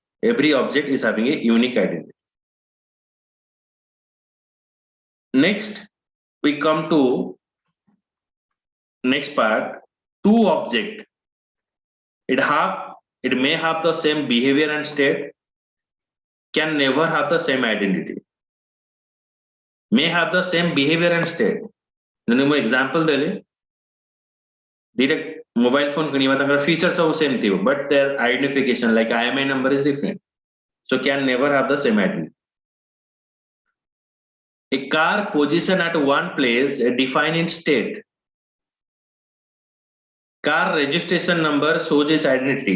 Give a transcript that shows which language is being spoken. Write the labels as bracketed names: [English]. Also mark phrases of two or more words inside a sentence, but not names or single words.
[English] Every object is having a unique identity. Next, we come to next part. Two object. It may have the same behavior and state, can never have the same identity. May have the same behavior and state. ମୁଁ example [Odia] ଦେଲି ଦିଟା [English] mobile phone [Odia] କିଣିବା ତାଙ୍କର [English] features ସବୁ same ଥିବ but their identification like IMEI number is different, so can never have the same identity. A car position at one place define its state. Car registration number shows its identity.